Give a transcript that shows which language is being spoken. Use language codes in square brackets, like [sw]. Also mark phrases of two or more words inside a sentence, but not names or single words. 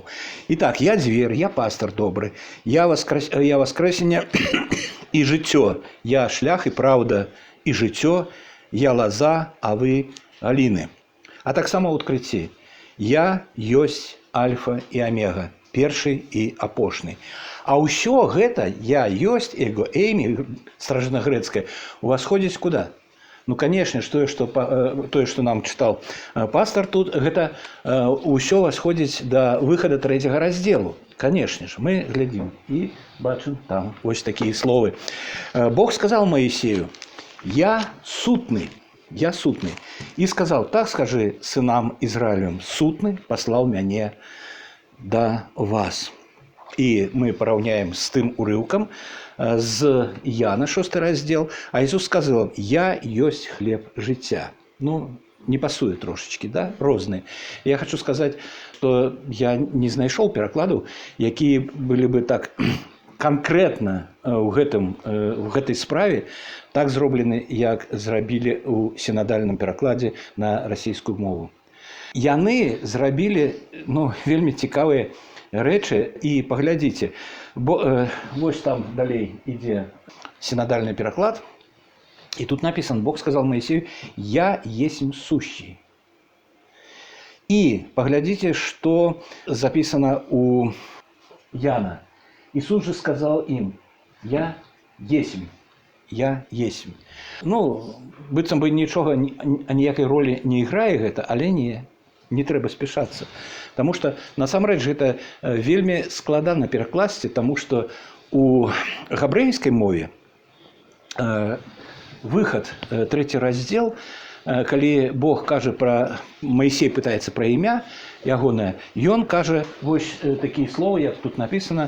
[be] Итак, я дзвер, я пастар добры, я воскресення і жыццё, я шлях і праўда і жыццё, я лаза, а вы галіны. А таксама ў адкрыцці «Я ёсць альфа і омега», першы і апошні. А ўсё гэта «я ёсць» [el] ἐγώ εἰμι [be] старажытнагрэцкае увасходзіць куда? [ru] Ну, конечно, [be] тое, што нам чытаў пастар тут, гэта ўсё восходзіць да выхада 3-го раздзелу. Конечно ж, мы глядзім і бачым там вось такія словы. [ru] Бог сказал Моисею: «Я сутный». «Я сутный». И сказал: «Так скажи сынам Израилевым, сутный послал [be] мяне да вас». И мы пораўняем с тым урыўкам з Яна, 6 раздзел. [ru] А Иисус сказал: [be] «Я ёсць хлеб жыцця». Ну, не пасуе трошечки, да? Розныя. [ru] Я хочу сказать, что я не [be] знайшоў перакладаў, якія былі бы так конкретно в гэтай справе так зроблены, як зрабілі ў сінадальным перакладзе на расійскую мову. Яны зрабілі вельмі цікавыя рэчы. І паглядзіце, вось там далей ідзе сінадальны пераклад, і тут написано: [ru] «Бог сказал Моисею: я есмь сущий». [be] І паглядзіце, што записано у Яна. [ru] Иисус же сказал им: «Я есмь». «Я есмь». [be] Ну, быццам бы нічога, аніякай ролі не іграе гэта, але не трэба спяшацца. Таму што насамрэч гэта вельмі складана перакласці, таму што у габрэйскай мове выхад 3 раздзел, калі Бог кажа пра, Моисей пытаецца пра імя ягонае, ён кажа вось такія словы, як тут написано.